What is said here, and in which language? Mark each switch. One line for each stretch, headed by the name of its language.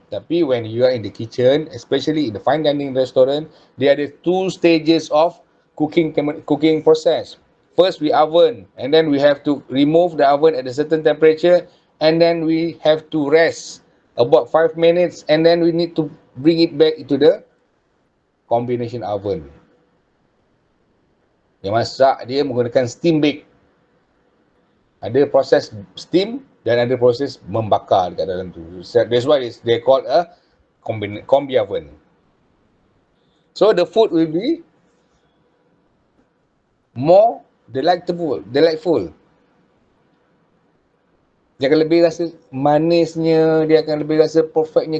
Malay: Tapi
English: when you are in the kitchen, especially in the fine dining restaurant, there are 2 stages of cooking process. First we oven, and then we have to remove the oven at a certain temperature, and then we have to rest about 5 minutes, and then we need to bring it back into the combination oven.
Malay: Yang masak dia menggunakan steam bake. Ada proses steam dan ada proses membakar dekat dalam tu.
English: That's why they call a combi oven. So the food will be more delightful.
Malay: Dia akan lebih rasa manisnya, dia akan lebih rasa perfectnya.